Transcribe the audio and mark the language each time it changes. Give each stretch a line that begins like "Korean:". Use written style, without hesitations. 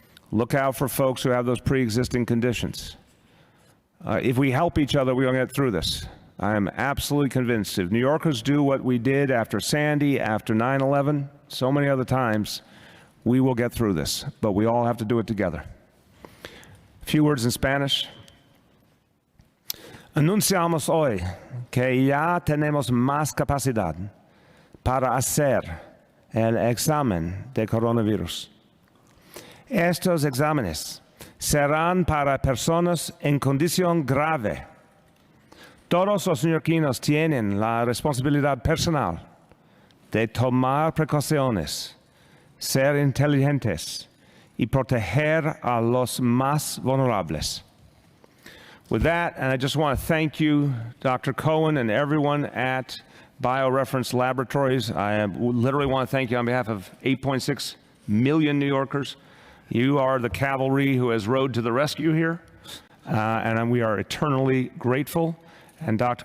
English: Look out for folks who have those pre-existing conditions. If we help each other, we're going to get through this. I am absolutely convinced if New Yorkers do what we did after Sandy, after 9/11, so many other times, we will get through this, but we all have to do it together. A few words in Spanish.
Spanish: Anunciamos hoy que ya tenemos más capacidad para hacer el examen de coronavirus. Estos exámenes serán para personas en condición grave. Todos los neoyorquinos tienen la responsabilidad personal de tomar precauciones, ser inteligentes y proteger a los más vulnerables.
English: With that, and I just want to thank you, Dr. Cohen, and everyone at BioReference Laboratories. I literally want to thank you on behalf of 8.6 million New Yorkers. You are the cavalry who has rode to the rescue here, and we are eternally grateful. And Dr.